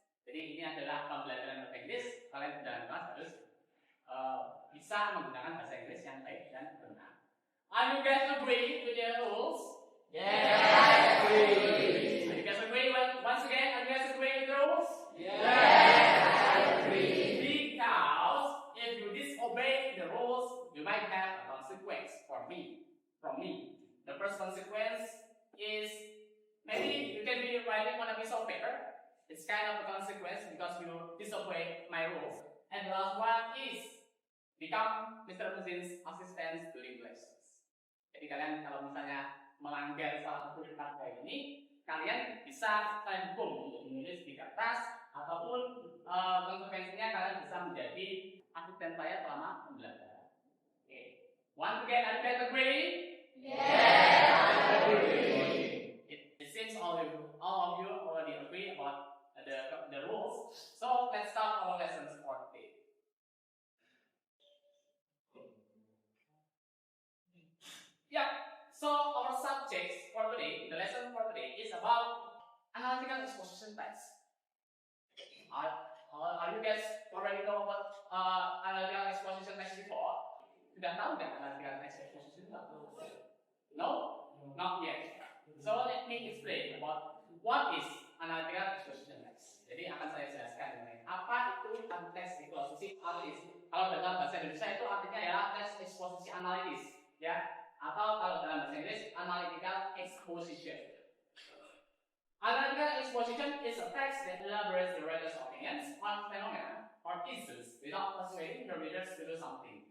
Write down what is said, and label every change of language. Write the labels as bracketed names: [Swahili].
[Indonesian] Jadi ini adalah pembelajaran bahasa Inggris. Kalian dalam kelas harus bisa menggunakan bahasa Inggris yang baik dan benar. [English] Are you guys agree with the rules? Yes, I agree. Are you guys agree? Once again, are you guys agree with the rules? Yes, I agree. If you disobey the rules, you might have a consequence from me. The first consequence is maybe you can be writing on a piece of paper. It's kind of a consequence because you disobey my rules. And the last one is become Mr. Muzin's assistant during lessons. [Indonesian] Jadi kalian kalau misalnya melanggar salah satu kayak ini, kalian bisa saya hukum untuk menulis di kertas ataupun konsekuensinya kalian bisa menjadi asisten saya selama pembelajaran. [English] Okay. Once again, are you guys agree? Yes, I agree. It seems all of you already agree about the rules. So let's start our lessons for today. Yeah. So our subjects for today, the lesson for today is about analytical exposition text. Are you guys already know about analytical exposition text before? [Indonesian] Sudah tahu nggak [English] analytical exposition text? No, not yet. So let me explain about what is analytical exposition text. [Indonesian] Jadi akan saya jelaskan mengenai apa itu teks eksposisi analitis. Kalau dalam bahasa Indonesia itu artinya ya teks eksposisi analitis, ya. Atau kalau dalam bahasa Inggris analytical exposition. [English] Analytical exposition is a text that elaborates the reader's opinions on phenomena or issues without persuading the readers to do something.